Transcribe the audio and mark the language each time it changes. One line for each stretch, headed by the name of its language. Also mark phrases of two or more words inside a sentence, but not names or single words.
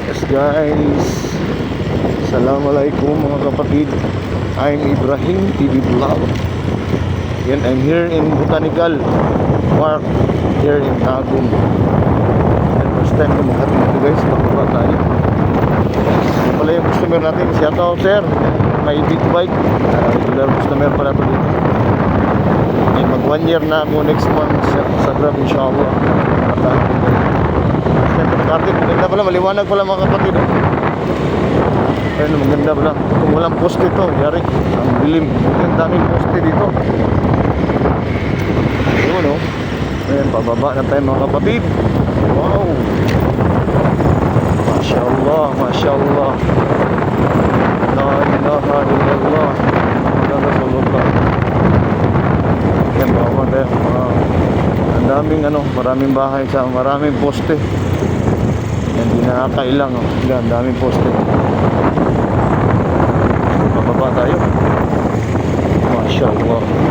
Filipino: guys, assalamualaikum mga kapatid.
English: I'm Ibrahim TV Vlog. Yan, I'm here in Botanical Park here in Tagum.
Filipino: And
English: first time
Filipino: ko maghatid dito guys, bababa tayo. Yan pala yung customer natin,
English: shout out sir,
Filipino: may
English: big bike, regular customer
Filipino: pala to dito. Yan, mag 1 year na ako next month sa Grab inshallah. Maganda pala, maliwanag pala mga kapatid. Ayun, maganda pala. Kung walang poste ito, yari, ang dilim. Ang daming poste dito. Ayun o. Ayun, pababa na tayo mga kapatid. Wow.
Arabic: Masya Allah, Masya Allah. La ilaha illallah. Rasulullah.
Filipino: Yan, bawang tayo. Ang daming maraming bahay sa maraming poste. Hindi nakakailang ang daming poste. Bababa tayo.
Arabic: Masya Allah.